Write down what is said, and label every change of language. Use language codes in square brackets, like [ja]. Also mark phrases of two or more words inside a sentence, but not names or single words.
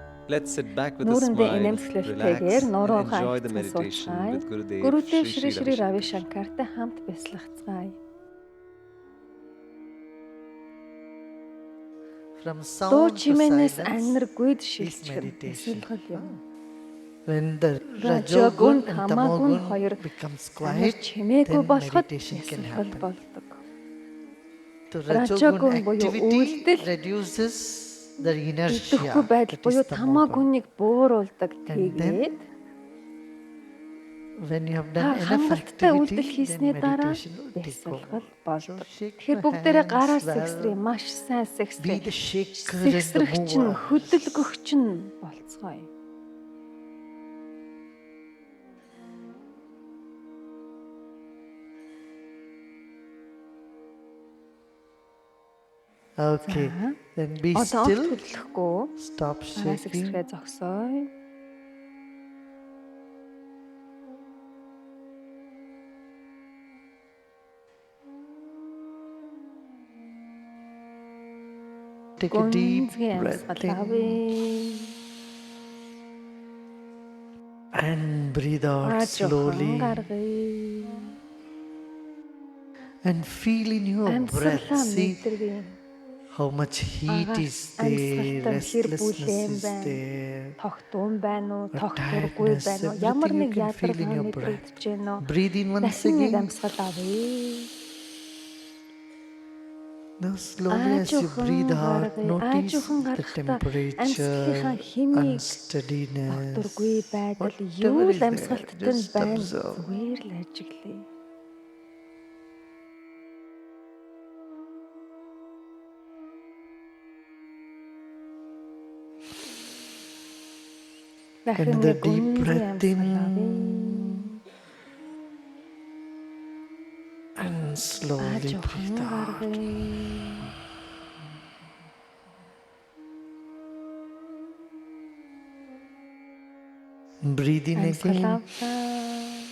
[en] Let's sit back with a [mn] Нүүрэндээ [en] smile, [mn] инээмсэглэлтэйгээр [en] relax, and [mn] нуруугаа [en] enjoy the [mn] альцсан [en] meditation [mn] суучгаая. [en] with Gurudev [mn] Гүрүдэв [en] Shri [mn] Шри [en] Shri [mn] Шри [en] Ravi [mn] Рави [en] Shankar. [mn] Шанкартай хамт бясалгацгаая. [en] From [mn] Дуу [en] sound to [mn] чимээнээс [en] silence [mn] ангар гүйд [en] is [mn] шилжих [en] meditation. [mn] бясалгал юм. [en] When the [mn] Ражогун, [en] Rajogun and [mn] Тамагун [en] Tamogun [mn] хоёр [en] becomes [mn] амар [en] quiet, [mn] чимээгүй [en] then [mn] болоход [en] meditation can [mn] бясалгал [en] happen. [mn] болдог. [en] The Rajogun [mn] Rajogun буюу [en] activity [mn] үйлдэл, [en] reduces the [mn] идэвхгүй [en] inertia, [mn] байдал [en] that [mn] буюу [en] is Tamogun. [mn] тамаагүнийг бууруулдаг. [en] And then [mn] Тэгээд [en] when you have [mn] та [en] done enough [mn] хангалттай үйлдэл [en] activity, [mn] хийсний [en] then [mn] дараа [en] meditation will take [mn] бясалгал [en] over. [mn] болдог. [en] So shake [mn] Тэгэхээр [en] your [mn] бүгдээрээ гараа [en] hands [mn] сэгсрээ, [en] well. [mn] маш сайн [en] Be [mn] сэгсрээ. [en] the shaker and the [mn] Сэгсрэгч нь, [en] mover. [mn] хөдөлгөгч нь болцгоё. [en] Okay, then be [mn] Одоо [en] still. [mn] хөдлөхгүй. [en] Stop [mn] Гараа [en] shaking. [mn] сэгсрээ зогсоё. [en] Take a deep [mn] Гүнзгий [en] breath [mn] амьсгал [en] in [mn] авъя. [en] and breathe out [mn] Аажхан [en] slowly. [mn] гаргая. [en] And feel in your breath. [mn] Амьсгалаа [en] See [mn] мэдэргэн. [en] how much heat [mn] Агаас [en] is there, [mn] амьсгалтай хэр бүлээн [en] restlessness is [mn] байна. [en] there. [mn] Тогтун байна уу, [en] Or [mn] тогтургүй [en] tiredness, [mn] байна уу? Ямар [en] everything [mn] нэг [en] you can feel in [mn] ядаргаа [en] your breath. [mn] мэдрэгдэж байна уу? [en] Breathe in once [mn] Дахин нэг [en] again. [mn] амьсгал авъя. [en] Now slowly as you breathe out, notice the temperature, unsteadiness, [mn] Тогтургүй байдал [en] whatever [mn] юу [en] is [mn] л [en] there, [mn] амьсгалттай нь [en] just [mn] байна. [en] observe. [mn] Зүгээр л ажиглая. Дахин [en] Another [mn] нэг [en] deep [mn] гүнзгий [en] breath [mn] амьсгал [en] in [mn] авъя. [en] and slowly [mn] Аажхан [en] breathe out. [mn] гаргая. [en] Breathe in [mn] Амьсгал [en] again [mn] авлаа.